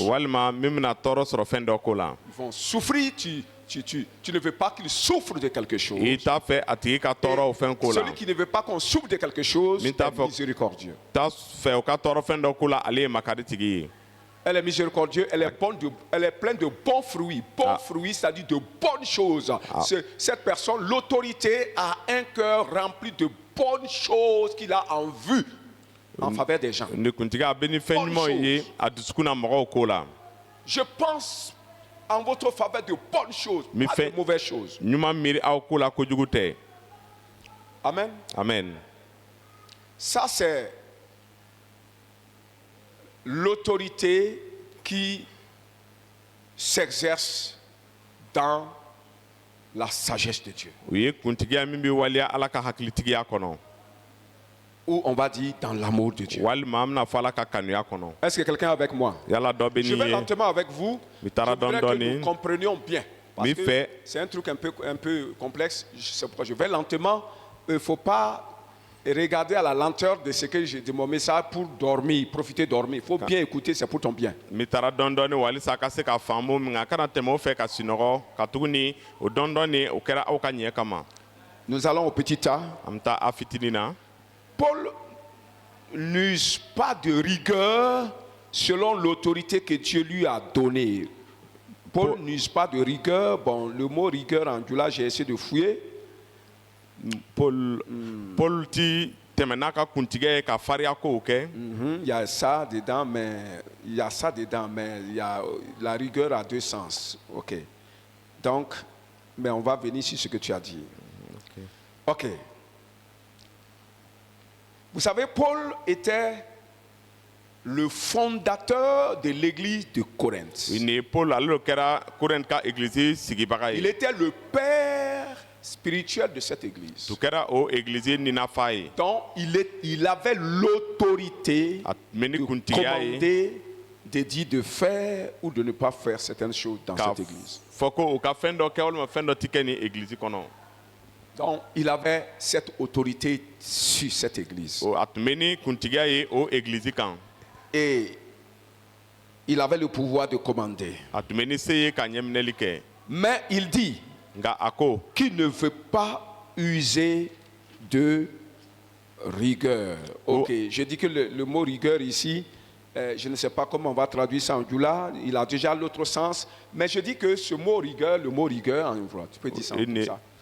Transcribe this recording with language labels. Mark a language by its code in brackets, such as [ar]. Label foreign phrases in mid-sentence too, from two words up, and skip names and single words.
[bm] walima min bɛna tɔɔrɔ sɔrɔ fɛn dɔ ko la [fr] Ils vont souffrir, tu ne veux pas qu'ils souffrent de quelque chose. [bm] i t'a fɛ a tigi ka tɔɔrɔ o fɛn ko la [fr] Celui qui ne veut pas qu'on souffre de quelque chose [bm] Min t'a [fr] est [bm] fɔ- [fr] miséricordieux. [bm] t'a fɛ o ka tɔɔrɔ fɛn dɔ ko la ale ye makari tigi ye [fr] Elle est miséricordieuse, elle est pleine de bons fruits. Bons fruits, c'est-à-dire de bonnes choses. Cette personne, l'autorité, a un cœur rempli de bonnes choses qu'il a en vue en faveur des gens. [bm] ni kuntigi a bɛ ni fɛn [fr] Bonne [bm] ɲumanw ye [fr] chose. [bm] a dusukun na mɔgɔw ko la [fr] Je pense en votre faveur de bonnes choses, Mi pas fait- de mauvaises choses. [bm] ɲuman miiri aw ko la kojugu tɛ [fr] Amen. [bm] amen [fr] Ça, c'est l'autorité qui s'exerce dans la sagesse de Dieu. [bm] o ye kuntigiya min bɛ waliya ala ka hakilitigiya kɔnɔ [fr] Ou on va dire dans l'amour de Dieu. [bm] walima an bɛna fɔ ala ka kanuya kɔnɔ [fr] Est-ce que quelqu'un est avec moi? [bm] yala dɔ bɛ [fr] Je [bm] nin [fr] vais [bm] ye [fr] lentement avec vous. Mi Je [bm] taara [fr] voudrais que [bm] dɔɔnin-dɔɔnin. [fr] nous comprenions bien. Parce Mi que fait- c'est un truc un peu complexe. C'est pourquoi je vais lentement. Il ne faut pas regarder à la lenteur de ce que j'ai de mon message pour dormir, profiter de dormir. Il faut bien écouter, c'est pour ton bien. [bm] mi taara dɔɔni-dɔɔni walisa a ka se ka faamu nka a kana tɛmɛ o fɛ ka sinɔgɔ ka tuguni o dɔɔni-dɔɔni o kɛra aw ka ɲɛ kama [fr] Nous allons au petit tas. [bm] an bɛ taa a fitinin na [fr] Paul n'use pas de rigueur selon l'autorité que Dieu lui a donnée. Paul n'use pas de rigueur. Bon, le mot rigueur en Djoula, j'ai essayé de fouiller. [bm] paul ti tɛmɛ n'a ka kuntigɛ ye ka fariya kow kɛ [fr] Il y a ça dedans, mais il y a ça dedans, mais il y a la rigueur a deux sens. Ok. Donc, mais on va venir sur ce que tu as dit. Ok. Vous savez, Paul était le fondateur de l'église de Corinthe. [bm] ni paul ale de kɛra korɛnti ka egilizi sigibaga [fr] Il [bm] ye [fr] était le père spirituel de cette église. [bm] tu kɛra o egilizi ninafa ye [fr] Donc, il avait l'autorité [bm] a tun bɛ ni [fr] de [bm] kuntigiya ye [fr] commander, de dire de faire ou de ne pas faire certaines choses dans [bm] ka [fr] cette église. [bm] fɔ ko u ka fɛn dɔ kɛ walima fɛn dɔ ti kɛ ni egilizi kɔnɔ [fr] Donc, il avait cette autorité sur cette église. [bm] a tun bɛ ni kuntigiya ye o egilizi kan [fr] Et il avait le pouvoir de commander. [bm] a tun bɛ ni se ye ka ɲɛminɛli kɛ [fr] Mais il dit [bm] nka a ko [fr] qu'il ne veut pas user de rigueur. Ok, je dis que le mot rigueur ici je ne sais pas comment on va traduire ça en Djoula, il a déjà l'autre sens, mais je dis que ce mot rigueur, le mot rigueur, tu peux dire ça comme ça.